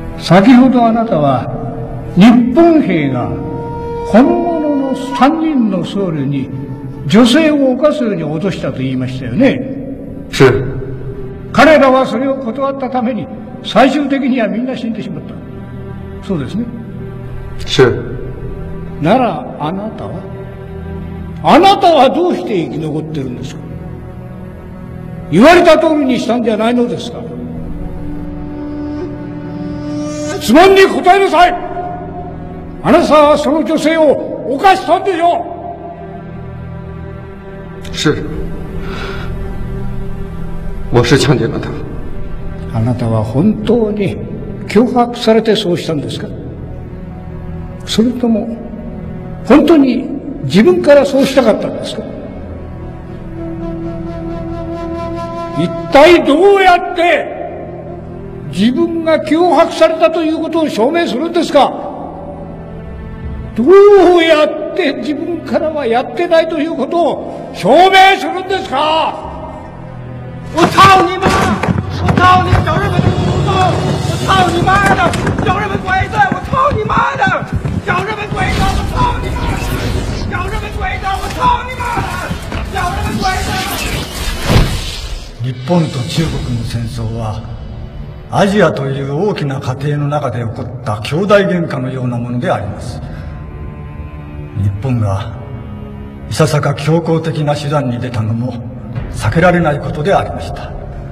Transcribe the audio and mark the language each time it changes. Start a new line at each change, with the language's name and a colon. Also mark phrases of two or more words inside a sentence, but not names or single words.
Japanese: 先ほどあなたは日本兵が本物の3人の僧侶に女性を犯すように脅したと言いましたよね。
Chinese: 是。
Japanese: 彼らはそれを断ったために最終的にはみんな死んでしまった。そうですね。
Chinese: 是。
Japanese: ならあなたはどうして生き残ってるんですか？言われた通りにしたんじゃないのですか？質問に答えなさい。あなたはその女性を犯したんでしょ
Chinese: う？ 是。我是强奸了他。
Japanese: あなたは本当に脅迫されてそうしたんですか？それとも本当に自分からそうしたかったんですか？一体どうやって自分が脅迫されたということを証明するんですか？どうやって自分からはやってないということを証明するんですか？
Chinese: 我操你妈！我操你小日本的祖宗！我操你妈的！小日本鬼子！我操你妈的！小日本鬼子！我操你妈的！小日本鬼子！我操你妈的！小日本鬼子！
Japanese: 日本と中国の戦争はアジアという大きな家庭の中で起こった兄弟喧嘩のようなものであります。日本がいささか強硬的な手段に出たのも避けられないことでありました。